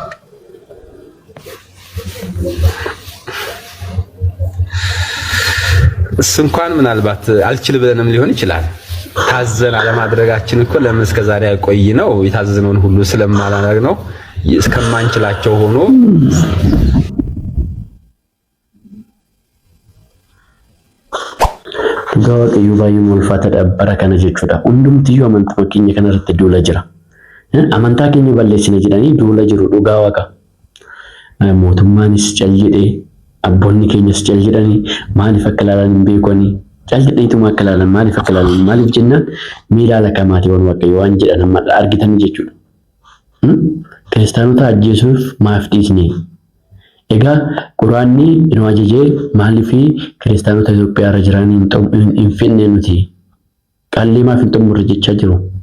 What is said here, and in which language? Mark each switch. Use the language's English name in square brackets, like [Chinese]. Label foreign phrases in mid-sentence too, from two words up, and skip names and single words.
[Amharic] እሱ እንኳን ምናልባት አልችል ብለንም ሊሆን ይችላል። ታዘን አለማድረጋችን እኮ ለምን እስከዛሬ ያቆይ ነው የታዘዝነውን ሁሉ ስለማላደርግ ነው እስከማንችላቸው ሆኖ [Oromo] waaqayyo baay'ee ulfaata dhabbara kana jechuudha hundumtiyyuu amantaa keenya kana irratti duula jira amantaa keenya balleessine jedhanii duula jiru dhugaa waaqa mootummaanis cal jedhee abboonni keenyas cal jedhanii maaliif akka ilaalan hin beekoni cal jedheetuma akka ilaalan maaliif akka ilaalan maaliif jennaan miilaala kamaatiiwwan waaqayyo waan jedhan amma argitan jechuudha kiristaanota ajjeesuuf maaf dhiisne egaa quraanni nu ajajee maaliif kiristaanota Itoophiyaa irra jiraniin hin finne nuti qallee maaf hin xumurre jechaa jiru